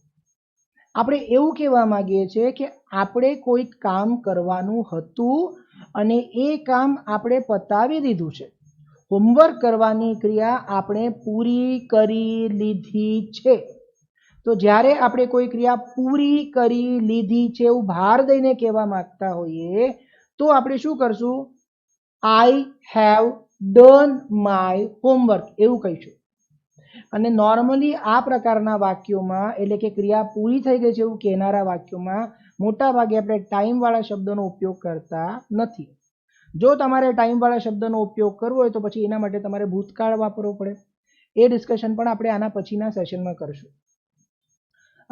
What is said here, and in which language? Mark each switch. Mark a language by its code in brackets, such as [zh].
[gu] આપણે એવું કહેવા માંગીએ છીએ કે આપણે કોઈક કામ કરવાનું હતું અને એ કામ આપણે પતાવી દીધું છે। હોમવર્ક કરવાની ક્રિયા આપણે પૂરી કરી લીધી છે। તો જ્યારે આપણે કોઈ ક્રિયા પૂરી કરી લીધી છે એવું ભાર દઈને કહેવા માંગતા હોઈએ તો આપણે શું કરશું? [en] I have done my homework [gu] એવું કહીશું। અને નોર્મલી આ પ્રકારના વાક્યોમાં, એટલે કે ક્રિયા પૂરી થઈ ગઈ છે એવું કહેનારા વાક્યોમાં મોટા ભાગે આપણે ટાઈમ વાળા શબ્દનો ઉપયોગ કરતા નથી। જો તમારે ટાઈમ વાળા શબ્દનો ઉપયોગ કરવો હોય તો પછી એના માટે તમારે ભૂતકાળ વાપરવો પડે। એ ડિસ્કશન પણ આપણે આના પછીના સેશનમાં કરશું।